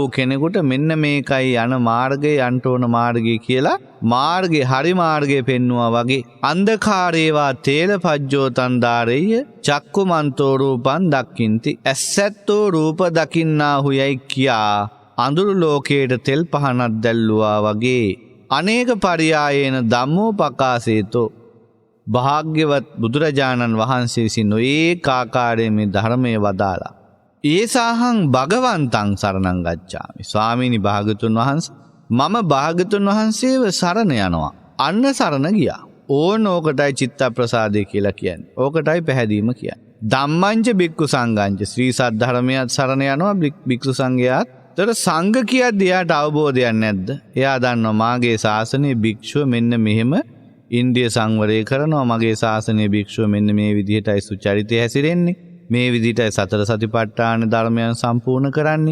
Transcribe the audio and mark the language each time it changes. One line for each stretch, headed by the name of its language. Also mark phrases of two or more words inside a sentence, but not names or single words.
Sinhala: කෙනෙකුට මෙන්න මේකයි යන මාර්ගය යන්න ඕන මාර්ගය කියලා මාර්ගේ හරි මාර්ගය පෙන්නවා වගේ
Pali: අන්ධකාරේවා තේලපජ්ජෝ තන්දාරෙය චක්කුමන්තෝ රූපං දක්ඛින්ති
Sinhala: ඇසැත්තෝ රූප දකින්නාහු යයි කියා අඳුරු ලෝකයට තෙල් පහනක් දැල්ලුවා වගේ
Pali: අනේක පරියායේන ධම්මෝ පකාසේතෝ
Sinhala: භාග්‍යවත් බුදුරජාණන් වහන්සේ විසින් නොඒක ආකාරයෙන් මේ ධර්මයේ වදාලා.
Pali: ඒසාහං භගවන්තං සරණං ගච්ඡාමි.
Sinhala: ස්වාමීනි භාගතුන් වහන්සේ මම භාගතුන් වහන්සේව සරණ යනවා. අන්න සරණ ගියා. ඕකටයි චිත්ත ප්‍රසාදේ කියලා කියන්නේ. ඕකටයි පැහැදීම කියන්නේ.
Pali: ධම්මංච බික්ඛු සංඝංච
Sinhala: ශ්‍රී සද්ධර්මයට සරණ යනවා බික්ඛු සංඝයාත්. ඒතර සංඝ කියද්දී එයාට අවබෝධයක් නැද්ද? එයා දන්නවා මාගේ ශාසනයේ භික්ෂුව මෙන්න මෙහෙම ඉන්ද්‍රිය සංවරය කරනවා. මගේ ශාසනයේ භික්ෂුව මෙන්න මේ විදිහටයි සුචරිතය හැසිරෙන්නේ. මේ විදිහටයි සතර සතිපට්ඨාන ධර්මයන් සම්පූර්ණ කරන්නේ.